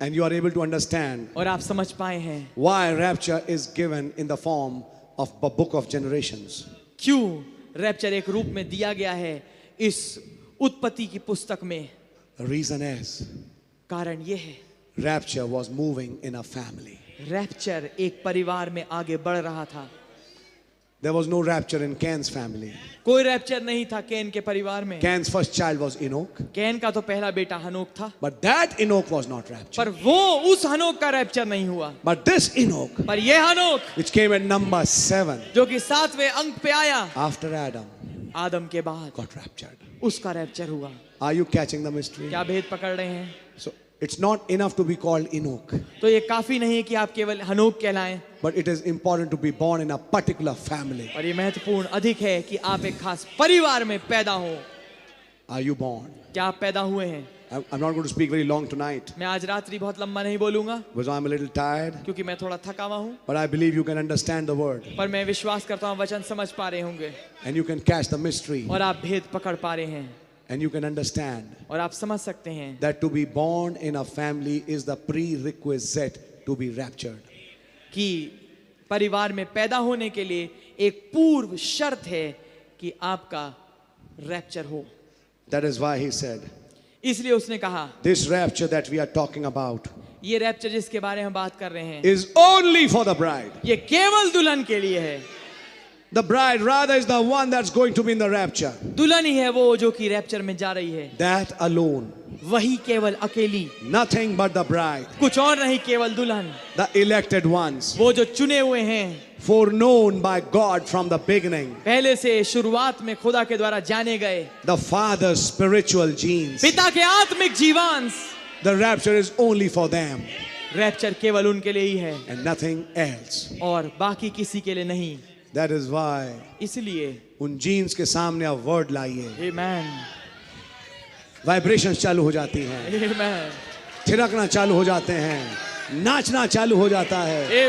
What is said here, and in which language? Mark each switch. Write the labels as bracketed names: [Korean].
[English] and you are able to understand [Hindi] और आप समझ पाए हैं [English] why rapture is given in the form of a book of generations. [Hindi] क्यों रैप्चर एक रूप में दिया गया है इस उत्पत्ति की पुस्तक में। [English] The reason is [Hindi] कारण ये है [English] rapture was moving in a family. [Hindi] Rapture एक परिवार में आगे बढ़ रहा था। [English] There was no rapture in Cain's family. [Hindi] कोई रैप्चर नहीं था कैन के परिवार में। [English] Cain's first child was Enoch, [Hindi] can का तो पहला बेटा हनोक था, [English] but that Enoch was not raptured. [Hindi] पर वो उस हनोक का रैप्चर नहीं हुआ। [English] But this Enoch, [Hindi] पर ये हनोक [English] which came at number 7 [Hindi] जो कि 7वें अंक पे आया [English] after Adam, [Hindi] आदम के बाद, [English] got raptured. [Hindi] उसका रैप्चर हुआ। [English] Are you catching the mystery? [Hindi] क्या भेद पकड़ रहे हैं? [English] So it's not enough to be called Enoch, [Hindi] तो ये काफी नहीं है कि आप केवल हनोक कहलाएं, [English] but it is important to be born in a particular family. [Hindi] और ये महत्वपूर्ण अधिक है कि आप एक खास परिवार में पैदा हो। [English] Are you born? [Hindi] क्या आप पैदा हुए हैं? [English] I'm not going to speak very long tonight [Hindi] मैं आज रात्रि बहुत लंबा नहीं बोलूंगा [English] because I'm a little tired, [Hindi] क्योंकि मैं थोड़ा थका हुआ हूँ, [English] but I believe you can understand the word [Hindi] पर मैं विश्वास करता हूँ वचन समझ पा रहे होंगे [English] and you can catch the mystery [Hindi] और आप भेद पकड़ पा रहे हैं [English] and you can understand [Hindi] और आप समझ सकते हैं [English] that to be born in a family is the prerequisite to be raptured. [Hindi] कि परिवार में पैदा होने के लिए एक पूर्व शर्त है कि आपका रैप्चर हो। [English] That is why he said, [Hindi] इसलिए उसने कहा [English] this rapture that we are talking about [Hindi] ये रैप्चर जिसके बारे में हम बात कर रहे हैं [English] is only for the bride. [Hindi] ये केवल दुल्हन के लिए है। [English] The bride rather is the one that's going to be in the rapture. [Hindi] दुल्हन ही है वो जो कि रैप्चर में जा रही है, [English] That alone. [Hindi] वही केवल अकेली, [English] Nothing but the bride. [Hindi] कुछ और नहीं, केवल दुल्हन, [English] The elected ones. [Hindi] वो जो चुने हुए हैं, [English] Foreknown by God from the beginning. [Hindi] पहले से शुरुआत में खुदा के द्वारा जाने गए, [English] The Father's spiritual genes. [Hindi] पिता के आत्मिक जीवांश। [English] The rapture is only for them [Hindi] rapture केवल उनके लिए ही है [English] and nothing else. [Hindi] और बाकी किसी के लिए नहीं। [English] That is why [Hindi] इसलिए उन जीन्स के सामने आप वर्ड लाइए, आमेन, वाइब्रेशंस चालू हो जाती हैं, आमेन, थिरकना चालू हो जाते हैं, नाचना चालू हो जाता है,